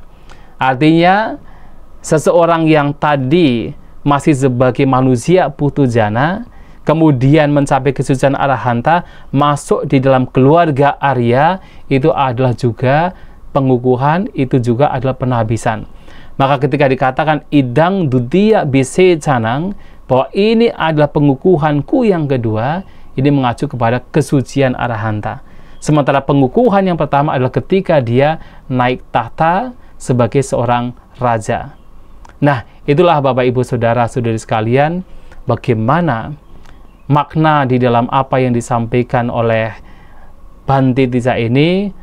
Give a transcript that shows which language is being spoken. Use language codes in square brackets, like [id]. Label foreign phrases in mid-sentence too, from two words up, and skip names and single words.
[id] Artinya, seseorang yang tadi masih sebagai manusia putujana, kemudian mencapai kesucian arahanta, masuk di dalam keluarga Arya, itu adalah juga pengukuhan, itu juga adalah penahbisan. Maka ketika dikatakan [pi] idang dudiya bise canang, [id] bahwa ini adalah pengukuhanku yang kedua, ini mengacu kepada kesucian arahanta. Sementara pengukuhan yang pertama adalah ketika dia naik tahta sebagai seorang raja. Nah, itulah Bapak Ibu Saudara-saudari sekalian, bagaimana makna di dalam apa yang disampaikan oleh Bante Tissa ini.